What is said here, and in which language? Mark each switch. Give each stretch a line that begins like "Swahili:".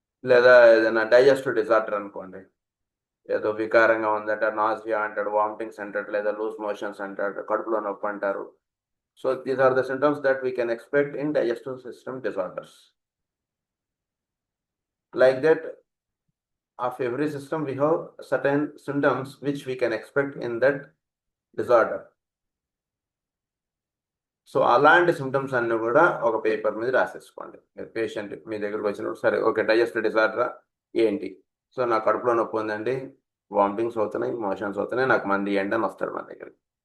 Telugu: లేదా ఏదైనా digestive disorder అనుకోండి, ఏదో వికారంగా ఉందంటే నాసియా అంటాడు, వామిటింగ్స్ అంటాడు, లేదా లూజ్ మోషన్స్ అంటాడు, కడుపులో నొప్పి అంటారు.
English: So these are the symptoms that we can expect in digestive system disorders. Like that, of every system we have certain symptoms which we can expect in that disorder.
Telugu: So అలాంటి symptoms అన్ని కూడా ఒక paper మీద రాసేసుకోండి. Patient మీ దగ్గరకు వచ్చినప్పుడు, సరే okay digestive disorder ఏంటి, so నా కడుపులో నొప్పి ఉందండి, వామిటింగ్స్ అవుతున్నాయి, మోషన్స్ అవుతున్నాయి, నాకు మంది ఇవ్వండి అని వస్తాడు మన దగ్గరికి.